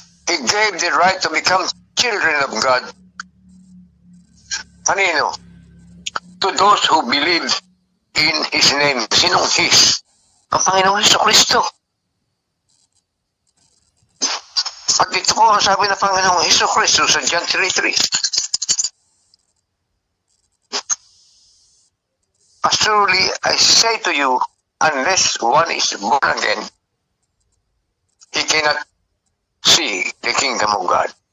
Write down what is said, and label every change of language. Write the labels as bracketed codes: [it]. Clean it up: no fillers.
[en] He gave the right to become children of God. [tl] Kanino? [en] To those who believe in His name. [tl] Sinong His? Ang Panginoong Hesukristo. At dito po ang sabi ng Panginoong Hesukristo sa John 3:3. [en] As truly I say to you, unless one is born again, he cannot see the kingdom of God.